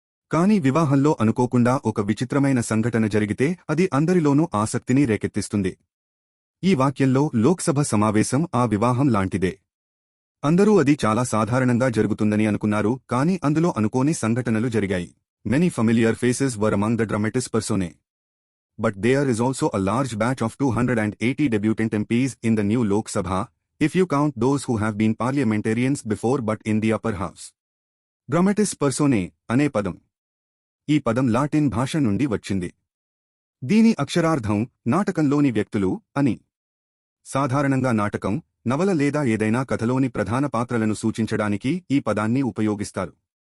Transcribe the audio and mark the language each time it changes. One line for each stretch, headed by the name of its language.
Telugu: కానీ వివాహంలో అనుకోకుండా ఒక విచిత్రమైన సంఘటన జరిగితే అది అందరిలోనూ ఆసక్తిని రేకెత్తిస్తుంది. ఈ వాక్యంలో లోక్సభ సమావేశం ఆ వివాహం లాంటిదే. అందరూ అది చాలా సాధారణంగా జరుగుతుందని అనుకున్నారు, కానీ అందులో అనుకోని సంఘటనలు జరిగాయి.
English: Many familiar faces were among the dramatis personae. But there is also a large batch of 280 debutant MPs in the new Lok Sabha, if you count those who have been parliamentarians before but in the upper house.
Telugu: Dramatis personae అనే పదం. ఈ పదం Latin భాష నుండి వచ్చింది. దీని అక్షరార్థం నాటకంలోని వ్యక్తులు అని. సాధారణంగా నాటకం, నవల లేదా ఏదైనా కథలోని ప్రధాన పాత్రలను సూచించడానికి ఈ పదాన్ని ఉపయోగిస్తారు.